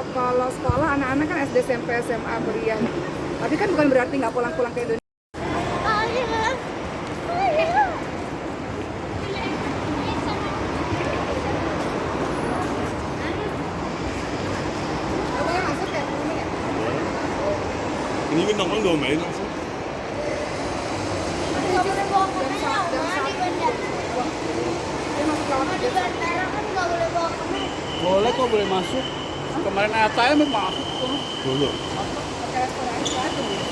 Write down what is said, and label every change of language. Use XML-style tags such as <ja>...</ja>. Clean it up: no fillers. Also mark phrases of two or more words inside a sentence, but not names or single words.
<id>Kalau sekolah anak-anak kan SD, SMP, SMA, kuliah. Tapi kan bukan berarti nggak pulang-pulang ke Indonesia. Kamunya masuk ya? Kamunya?</id> <vi>Ini bên trong có đồ mẹ không?</vi> <id>Nggak boleh bawa kamera, Oma, di bandara. Dia masuk lewat Di bandara kan nggak boleh bawa kamera. Boleh kok, boleh masuk. Kemarin ATM masuk kok. Dulu. pakai restoran aja.</id>